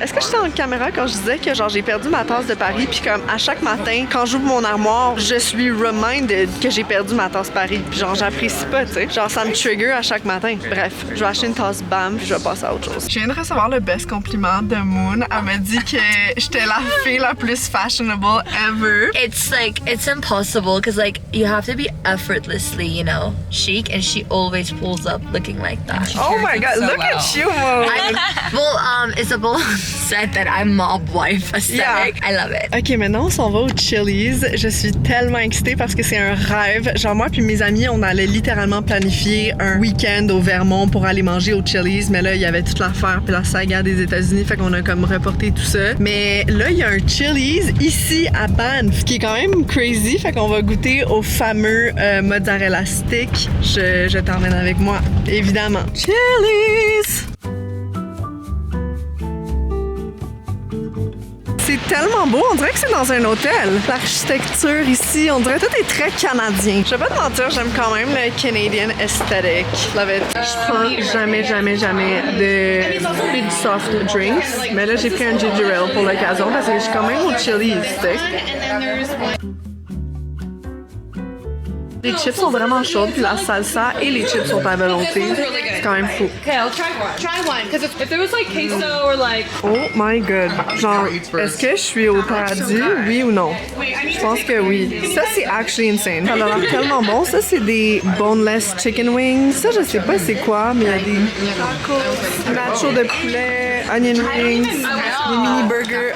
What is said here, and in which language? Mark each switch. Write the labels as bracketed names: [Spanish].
[French] Est-ce que j'étais en caméra quand je disais que genre j'ai perdu ma tasse de Paris puis comme à chaque matin, quand j'ouvre mon armoire, je suis reminded que j'ai perdu ma tasse Paris. Puis genre j'apprécie pas, tu sais. Genre, ça me trigger à chaque matin. Bref, je vais acheter une tasse BAM puis je vais passer à autre chose. Je viens de recevoir le best compliment de Moon. Elle m'a dit que j'étais la fille la plus [English] fashionable ever. It's impossible because like you have to be effortlessly, you know, chic, and she always pulls up looking like that. Oh my god, so look at you, Moon! Well, Isabel said that I'm mob wife aesthetic. Yeah. I love it. [French] Ok, maintenant on s'en va au Chili's. Je suis tellement excitée parce que c'est un rêve. Genre moi puis mes amis, on allait littéralement planifier un week-end au Vermont pour aller manger au Chili's, mais là il y avait toute l'affaire puis la saga des États-Unis, fait qu'on a comme reporté tout ça. Mais là il y a un Chili's ici à Banff, qui est quand même crazy, fait qu'on va goûter au fameux mozzarella stick. Je t'emmène avec moi, évidemment. Chili's! C'est tellement beau, on dirait que c'est dans un hôtel. L'architecture ici, on dirait que tout est très canadien. Je vais pas te mentir, j'aime quand même le Canadian aesthetic. [English] Love it. [French] Je prends jamais de soft drinks, mais là j'ai pris un ginger ale pour l'occasion parce que je suis quand même au Chili's, tu sais. Les chips sont vraiment chaudes, puis la salsa et les chips sont à volonté. C'est quand même fou. [English] Okay, I'll try one. Try one, because if there was like queso or like... Oh my god. [French] Genre, est-ce que je suis au paradis, oui ou non? Je pense que oui. Ça, c'est [English] actually insane. [French] Ça a l'air tellement bon. Ça, c'est des boneless chicken wings. Ça, je sais pas c'est quoi, mais il y a des tacos, nachos de poulet, onion rings, des mini burgers.